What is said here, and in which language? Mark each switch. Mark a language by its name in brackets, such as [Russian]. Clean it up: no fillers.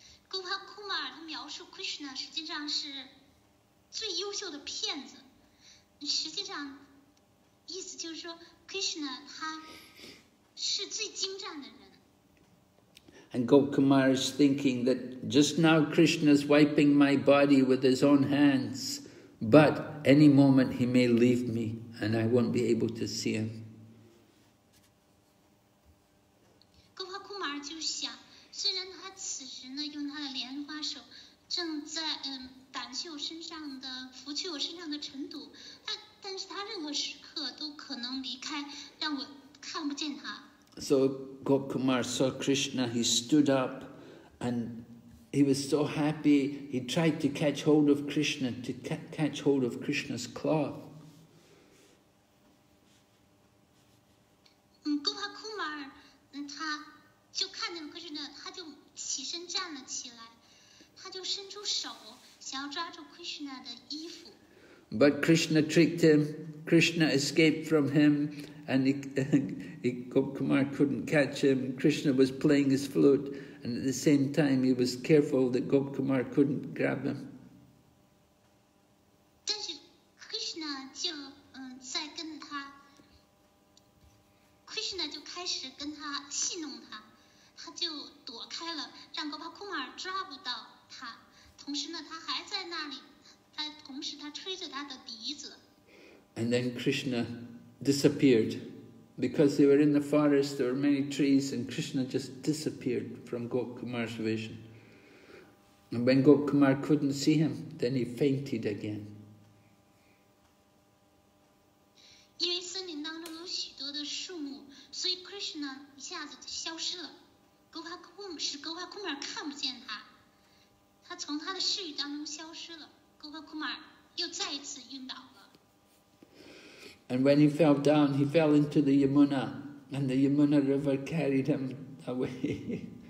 [Chinese] Gopakumar 他描述 Krishna 实际上是最优秀的骗子，实际上意思就是说 Krishna 他是最精湛的人。 [English] And Gopakumar is thinking that just now Krishna is wiping my body with his own hands, but any moment he may leave me and I won't be able to see him. [Chinese] Gopakumar 就想，虽然他此时呢用他的莲花手正在掸去我身上的、拂去我身上的尘土，但是他任何时刻都可能离开，让我看不见他。 [English] So Gopakumar saw Krishna, he stood up and he was so happy, he tried to catch hold of Krishna, to catch hold of Krishna's cloth. [Chinese] Gopakumar 他就看见了 Krishna， 他就起身站了起来，他就伸出手想要抓住 Krishna 的衣服。 [English] But Krishna tricked him. Krishna escaped from him, and Gopakumar couldn't catch him. Krishna was playing his flute, and at the same time he was careful that Gopakumar couldn't grab him. [Chinese] 但是 Krishna 就在跟他 ，Krishna 就开始跟他戏弄他，他就躲开了，让Gopakumar抓不到他。同时呢，他还在那里，同时他吹着他的笛子。 [English] And then Krishna disappeared. Because they were in the forest, there were many trees, and Krishna just disappeared from Gopakumar's vision. And when Gopakumar couldn't see him, then he fainted again. [Chinese] 因为森林当中有许多的树木，所以 Krishna 一下子消失了。 Gopakumar 看不见他，他从他的视域当中消失了。 Gopakumar 又再一次晕倒了。 [English] And when he fell down, he fell into the Yamuna, and the Yamuna river carried him away.